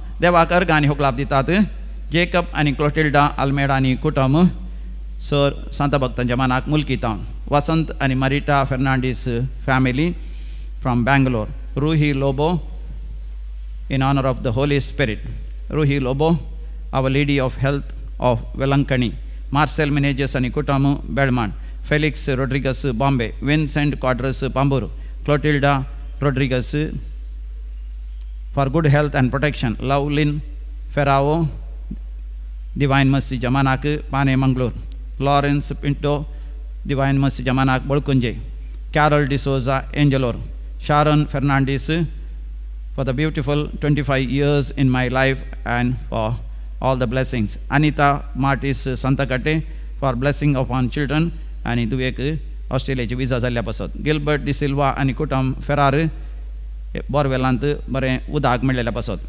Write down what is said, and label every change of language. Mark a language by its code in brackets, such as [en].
[kok] देवाक अर्घ आनी होकलाप दितात. जेकब आनी क्लोटिल्डा अल्मेडा आनी कुटुंब सर सांता भक्तांच्या मनाक मुलकिता. वसंत आनी मारिटा फेर्नांडीस [en] family from [kok] बँगलोर. [en] Ruhi Lobo in honor of the Holy Spirit. Ruhi Lobo, Our Lady of Health of Velankani. Marcel Meneges and Kutam Belmont. Felix Rodriguez Bombay. Vincent Quadras Pamburu. Clotilda Rodriguez for good health and protection. Laulin Ferrao Divine Mercy Jamanak Pane Mangalore. Lawrence Pinto Divine Mercy Jamanak Bolkunje. Carol D'Souza Angelor. Sharon Fernandez for the beautiful 25 years in my life and for all the blessings. Anita Martis Santakate for blessing upon children and [kok] दुवेक ऑस्ट्रेलियाची विजा जाल्ल्या पासत. गिल्बर्ट डिसिल्वा आणि कुटुंब फेरार बोरवेलांत बरें उदक मेळ्ळेल्या पासत.